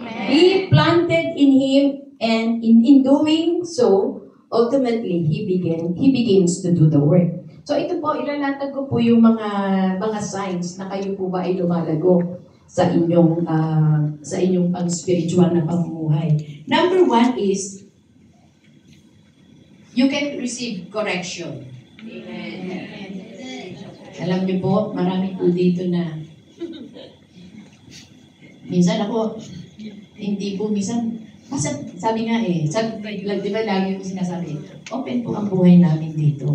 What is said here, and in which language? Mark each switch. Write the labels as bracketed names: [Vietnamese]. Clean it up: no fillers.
[English] He planted in Him and in doing so, ultimately, He begins to do the work. [Filipino] So ito po, ilalatag ko po yung mga signs na kayo po ba ay lumalago sa inyong pang-spiritual na pamumuhay. [English] Number 1 is, you can receive correction. Amen. [Filipino] Alam niyo po, marami po dito na, minsan ako, hindi po, sabi nga di ba lagi ko sinasabi, open po ang buhay namin dito.